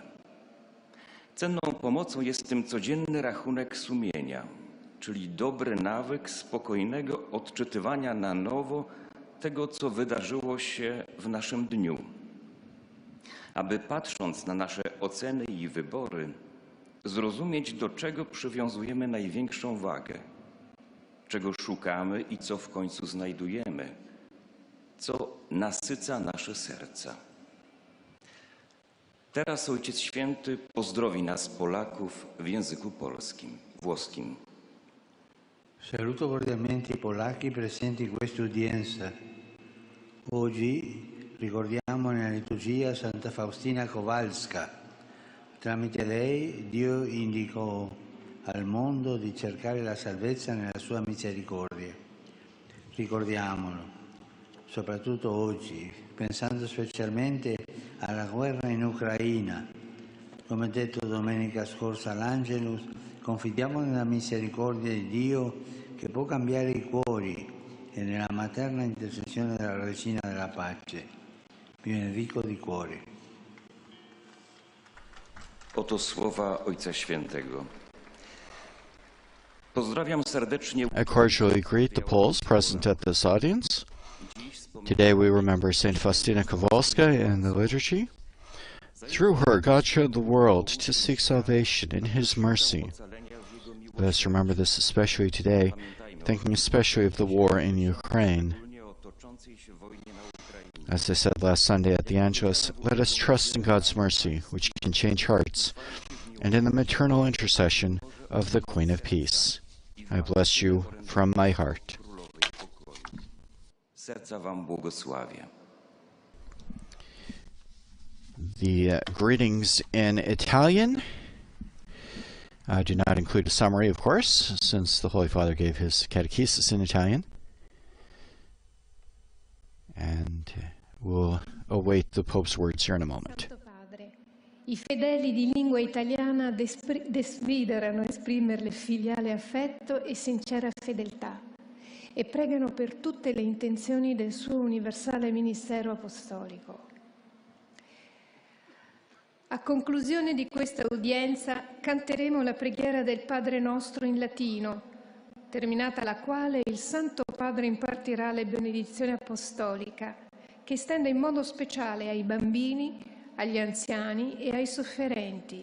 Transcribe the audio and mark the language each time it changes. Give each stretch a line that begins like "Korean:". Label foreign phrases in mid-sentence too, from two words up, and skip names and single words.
Polish: Cenną pomocą jest tym codzienny rachunek sumienia, czyli dobry nawyk spokojnego odczytywania na nowo tego, co wydarzyło się w naszym dniu, aby patrząc na nasze oceny i wybory, zrozumieć, do czego przywiązujemy największą wagę, czego szukamy i co w końcu znajdujemy, co nasyca nasze serca. Teraz Ojciec Święty pozdrowi nas, Polaków, w języku polskim, włoskim.
Italian: Saluto cordialmente i polacchi presenti in questa udienza. Oggi ricordiamo nella liturgia Santa Faustina Kowalska. Tramite lei Dio indicò al mondo di cercare la salvezza nella sua misericordia. Ricordiamolo, soprattutto oggi, pensando specialmente alla guerra in Ucraina. Come detto domenica scorsa all'Angelus, confidiamo nella misericordia di Dio che può cambiare i cuori e nella materna intercessione della Regina della Pace. Vi benedico di cuore.
Polish: Oto słowa Ojca Świętego. Pozdrawiam serdecznie.
English: I cordially greet the Poles present at this audience. Today we remember Saint Faustina Kowalska in the liturgy. Through her, God showed the world to seek salvation in His mercy. Let us remember this especially today, thinking especially of the war in Ukraine. As I said last Sunday at the Angelus, let us trust in God's mercy, which can change hearts, and in the maternal intercession of the Queen of Peace. I bless you from my heart.
Polish: Serca wam błogosławię.
English: The greetings in Italian do not include a summary, of course, since the Holy Father gave his catechesis in Italian. And we'll await the Pope's words here in a moment.
Italian: Santo Padre, i fedeli di lingua italiana desiderano esprimerle filiale affetto e sincera fedeltà e pregano per tutte le intenzioni del suo universale ministero apostolico. A conclusione di questa udienza canteremo la preghiera del Padre nostro in latino, terminata la quale il Santo Padre impartirà le benedizioni apostolica, che estende in modo speciale ai bambini, agli anziani e ai sofferenti.